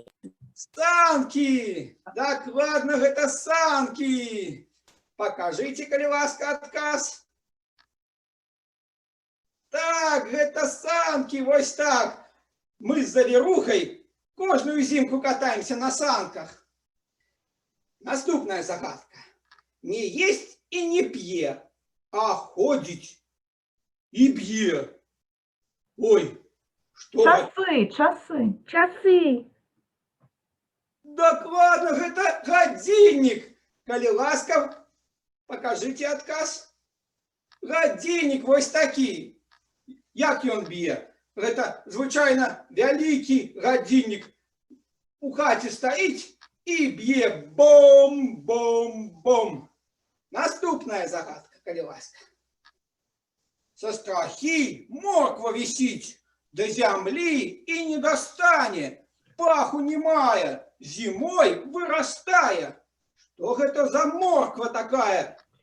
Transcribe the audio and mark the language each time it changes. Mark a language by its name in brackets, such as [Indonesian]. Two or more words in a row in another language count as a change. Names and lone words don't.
[Belarusian] Санкі! Дакладна, гэта санкі. Покажите, калі ласка, адказ. Так, гэта санкі, вось так. Мы з завірухай кожную зімку катаемся на санках. Наступная загадка. [Ukrainian] Не есть и не п'е, а ходить и б'е. Ой, [Russian] что Часы, часы. Часы. [Belarusian] Дакладна, гэта гадзіннік. Калі ласка, [Russian] покажите отказ. [Belarusian] Гадзіннік вось такі. Як ён б'е? Гэта звычайна вялікі гадзіннік у хаце стаіць і б'е бом-бом-бом. Наступная загадка, калі ласка. [Ukrainian] Со страхі морква вісіць, до зямлі і не достане, паху не мае, зімой вырастае. [Russian] Что это за морква такая?